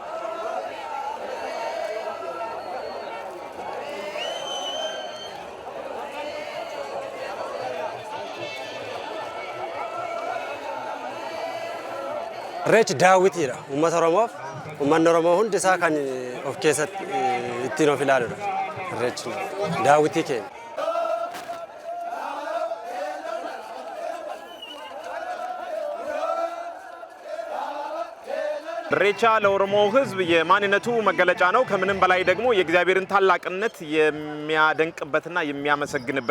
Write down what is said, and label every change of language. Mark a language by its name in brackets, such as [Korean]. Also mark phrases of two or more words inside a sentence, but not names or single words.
[Oromo] Irreechi daawwitiidha. Uummata Oromoof uummanni Oromoo hundi isaa kan of keessatti ittiin of ilaaludha. Irreechi daawwitii keenya. [Amharic] ኢሬቻ ለኦሮሞ ሕዝብ የማንነቱ መገለጫ ነው። ከምንም በላይ ደግሞ የእግዚአብሔርን ታላቅነት የሚያደንቅበትና የሚያመሰግንበት